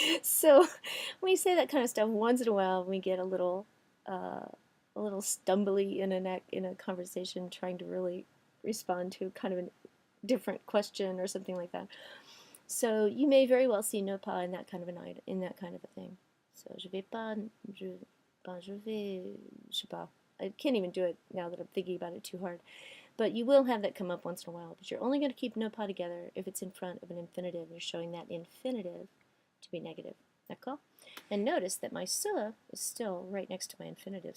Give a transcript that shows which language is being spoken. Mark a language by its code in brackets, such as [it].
[en] So we say that kind of stuff once in a while when we get a little stumbly in a conversation trying to really respond to kind of a different question or something like that. So you may very well see ne pas in that kind of a thing. So [fr] je vais pas, je vais, je sais pas. [en] I can't even do it now that I'm thinking about it too hard. But you will have that come up once in a while. But you're only going to keep ne pas together if it's in front of an infinitive. You're showing that infinitive to be negative. [fr] D'accord? [en] And notice that my se is still right next to my infinitive.